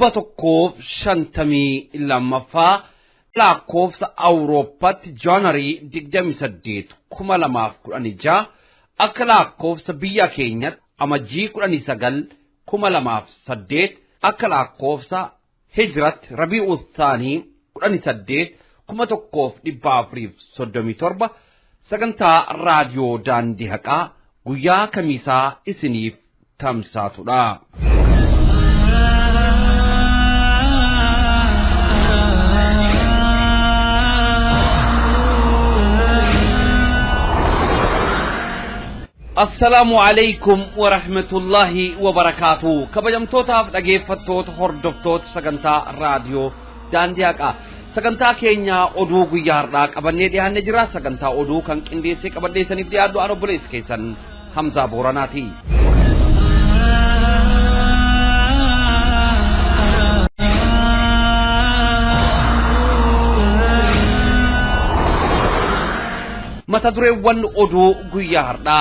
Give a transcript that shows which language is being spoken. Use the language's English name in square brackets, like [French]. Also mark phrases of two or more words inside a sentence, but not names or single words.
[Oromo] 152ffaa lakkoofsa Awurooppaatti Jaanuwarii 28 2016 akka lakkoofsa biyya keenyatti Amajjii 19 2008 akka lakkoofsa Hijratti Rabi'u Thaanii 18 1437 Sagantaa Raadiyoo Daandii Haqaa guyyaa kamisaa isiniif tamsaatudha. [Arabic] السلام عليكم ورحمة الله وبركاته. [Oromo] Kabajamtootaaf dhageeffattoota hordoftoota Sagantaa Raadiyoo Daandii Haqaa. Sagantaa keenya oduu guyyaa har'aa qabannee dhiyaannee jira. Sagantaa oduu kan qindeessee qabadheessaniif dhiyaadhu an obboleessa keessan Hamzaa Booranaati. Mata dureewwan oduu guyyaa har'aa.